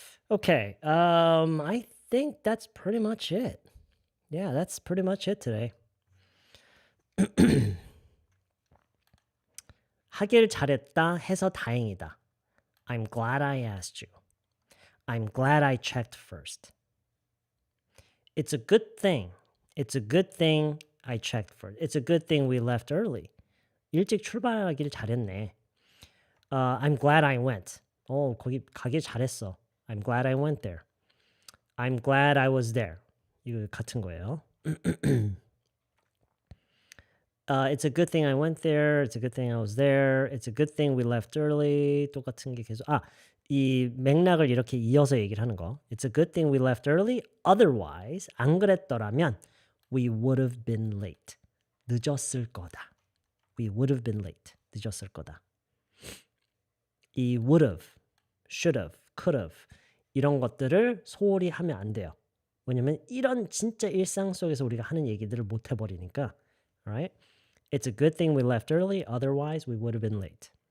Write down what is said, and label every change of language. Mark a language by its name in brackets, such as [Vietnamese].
[English] Okay, I think that's pretty much it. Yeah, that's pretty much it today. [Korean] 하길 잘했다 해서 다행이다. [English] I'm glad I asked you. I'm glad I checked first. It's a good thing. It's a good thing I checked first. It's a good thing we left early. [Korean] 일찍 출발하길 잘했네. [English] I'm glad I went. [Korean] 거기 가길 잘했어. [English] I'm glad I went there. I'm glad I was there. [Korean] 이거 같은 거예요. [English] It's a good thing I went there. It's a good thing I was there. It's a good thing we left early. [Korean] 똑같은 게 계속 이 맥락을 이렇게 이어서 얘기를 하는 거. [English] It's a good thing we left early. Otherwise, [Korean] 안 그랬더라면 [English] we would have been late. [Korean] 늦었을 거다. [English] We would have been late. [Korean] 늦었을 거다. 이 would have, should have, could have 이런 것들을 소홀히 하면 안 돼요. 왜냐면 이런 진짜 일상 속에서 우리가 하는 얘기들을 못 해버리니까. [English] Right? It's a good thing we left early. Otherwise, we would have been late.